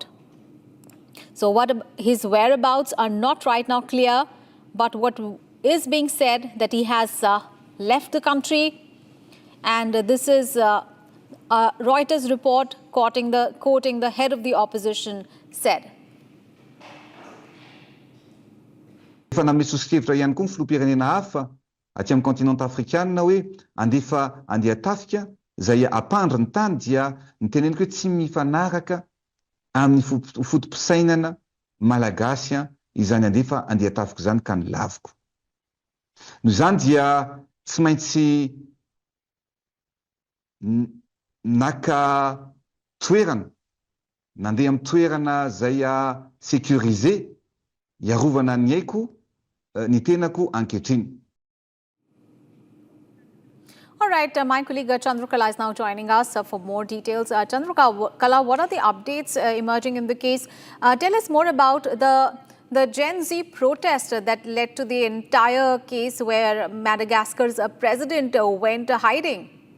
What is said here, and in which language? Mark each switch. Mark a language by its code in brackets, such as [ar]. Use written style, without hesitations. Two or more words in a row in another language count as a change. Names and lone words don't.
[en] So his whereabouts are not right now clear, but what is being said that he has left the country, and this is a Reuters report quoting the head of the opposition said. [mg] Efa namesoskevitra ihany koa ny filoham-pirenena hafa aty amin'ny kontinanta afrikanina hoe andefa andeha tafika izay ampandry ny tany dia niteneniko hoe tsy mifanaraka amin'ny fotom-pisainana malagasy izany andefa andeha tafika izany ka ny laviko. Noho izany dia tsy maintsy naka toerana, nandeha amin'ny toerana izay sécurisé iarovana ny aiko ny tenako ankehitriny. [en] All right, my colleague Chandrakala is now joining us for more details. Chandrakala, what are the updates emerging in the case? Tell us more about the Gen Z protest that led to the entire case where Madagascar's president went hiding.